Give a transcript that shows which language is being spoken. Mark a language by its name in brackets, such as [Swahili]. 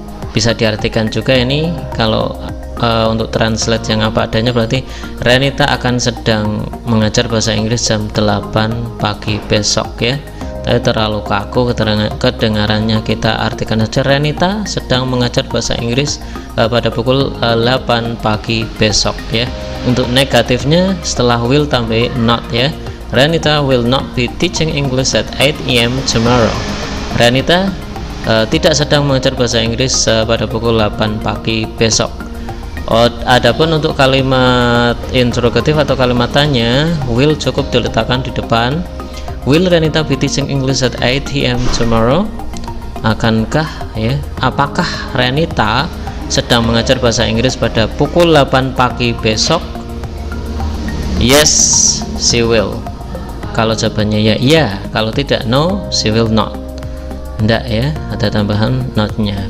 [Indonesian] Bisa diartikan juga ini kalau untuk translate yang apa adanya, berarti Renita akan sedang mengajar bahasa Inggris jam 8 pagi besok ya. Tapi terlalu kaku kedengarannya, kita artikan saja Renita sedang mengajar bahasa Inggris pada pukul 8 pagi besok ya. Untuk negatifnya setelah will tambah not ya. [English] Renita will not be teaching English at 8 AM tomorrow. [Indonesian] Renita tidak sedang mengajar bahasa Inggris pada pukul 8 pagi besok. Adapun untuk kalimat interrogatif atau kalimat tanya, will cukup diletakkan di depan. [English] Will Renita be teaching English at 8 AM tomorrow? [Indonesian] Akankah ya, apakah Renita sedang mengajar bahasa Inggris pada pukul 8 pagi besok? [English] Yes, she will. [Indonesian] Kalau jawabannya ya, iya. Kalau tidak, [English] no, she will not. [Indonesian] Enggak ya, ada tambahan not-nya.